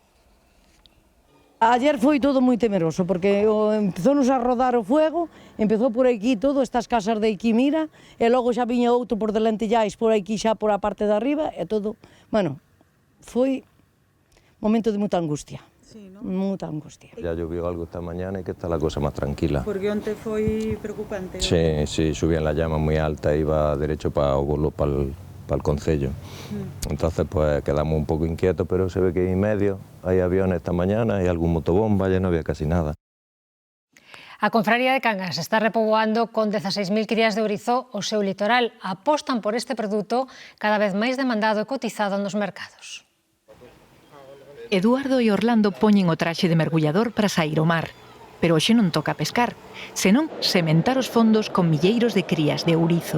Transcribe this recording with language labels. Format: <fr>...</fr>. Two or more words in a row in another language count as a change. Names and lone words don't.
<gl>Ayer foi todo moi temeroso, porque empezounos a rodar o fuego, empezou por aquí todo, estas casas de aquí, mira, e logo xa viña outro por de Lentellais, por aquí xa por a parte de arriba, e todo, bueno, foi momento de moita angustia. Sí, ¿no? Moita angustia.</gl> <es>Ya llovió algo esta mañana y que está la cosa más tranquila.</es> <gl>Porque onte foi preocupante.</gl> <es>Sí, subían la llama muy alta, iba derecho para el concello. Entonces pues quedamos un poco inquietos, pero se ve que en medio hay aviones esta mañana, hay algún motobomba, ya no había casi nada.</es> <gl>A Confraría de Cangas está repoboando con 16.000 crías de ourizo o seu litoral. Apostan por este produto cada vez máis demandado e cotizado nos mercados. Eduardo e Orlando poñen o traxe de mergullador para sair ao mar. Pero hoxe non toca pescar, senón sementar os fondos con milleiros de crías de ourizo.</gl>